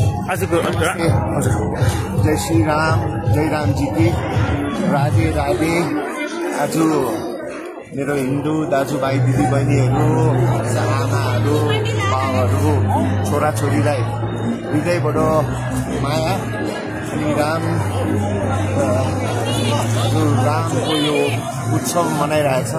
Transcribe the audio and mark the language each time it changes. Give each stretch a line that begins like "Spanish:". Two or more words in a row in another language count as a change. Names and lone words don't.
Nepali: आजको
Hindi: जय श्री राम, जय राम जी की राधे राधे।
Nepali: आज मेरो हिन्दू दाजुभाइ दिदीबहिनीहरू, आमाहरू, बाबुहरू, छोराछोरीलाई हृदयबाट माया अनि रामको यो उत्सव मनाइरहेछ।